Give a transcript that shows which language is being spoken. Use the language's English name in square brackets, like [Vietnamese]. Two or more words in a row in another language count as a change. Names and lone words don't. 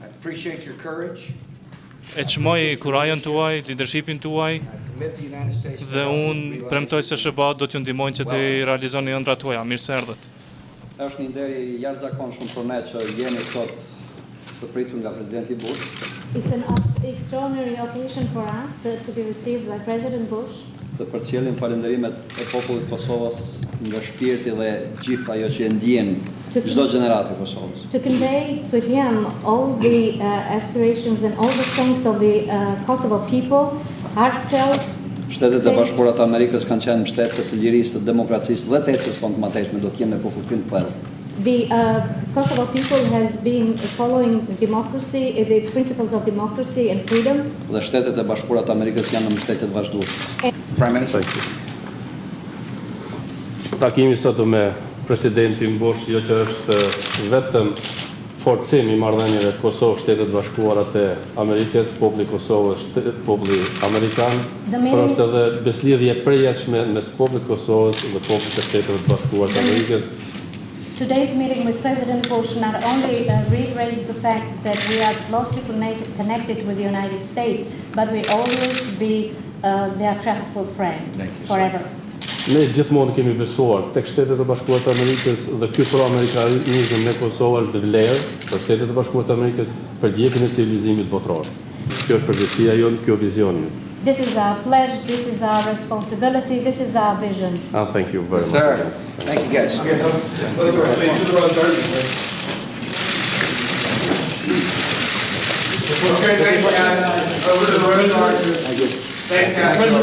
[Albanian] E çmoj kurajën tuaj, leadershipin tuaj dhe unë premtoj se SBA do t'ju ndihmojnë që të realizoni ëndrat tuaja. Mirë se erdhët. Është një nder i jashtëzakonshëm për ne që jeni sot të pritur nga presidenti Bush. [English] It's an extraordinary occasion for us to be received by President Bush. [Albanian] Të përcjellim falënderimet e popullit Kosovës nga shpirti dhe gjithë ajo që e ndjen çdo gjenerat e Kosovës. [English] To convey to him all the aspirations and all the thanks of the Kosovo people, heartfelt. [Albanian] Shtetet e Bashkuara të Amerikës kanë qenë mbështetëse të lirisë, të demokracisë dhe të ecjes fondmateshme, do të jenë me popullin thellë. [English] The Kosovo people has been following democracy, the principles of democracy and freedom. [Albanian] Dhe Shtetet e Bashkuara të Amerikës janë në mbështetje të vazhdueshme. [English] Prime Minister. [Albanian] Takimi sot me presidentin Bush, jo që është vetëm forcim i marrëdhënieve Kosovë Shtetet Bashkuara të Amerikës, populli Kosovës, populli amerikan, por është edhe beslidhje përjetshme mes popullit Kosovës dhe popullit të Shteteve Bashkuara të Amerikës. [English] Today's meeting with President Bush not only reiterates the fact that we are closely connected with the United States, but we always be their trustful friend forever. [Albanian] Ne gjithmonë kemi besuar tek Shtetet e Bashkuara të Amerikës dhe ky pro-amerikanizëm në Kosovë është vlerë për Shtetet e Bashkuara të Amerikës për ndjekjen e civilizimit botror. Kjo është përgjegjësia jonë, kjo vizioni jonë. [English] This is our pledge, this is our responsibility, this is our vision. Thank you very much. Sir, thank you guys. Thanks, guys.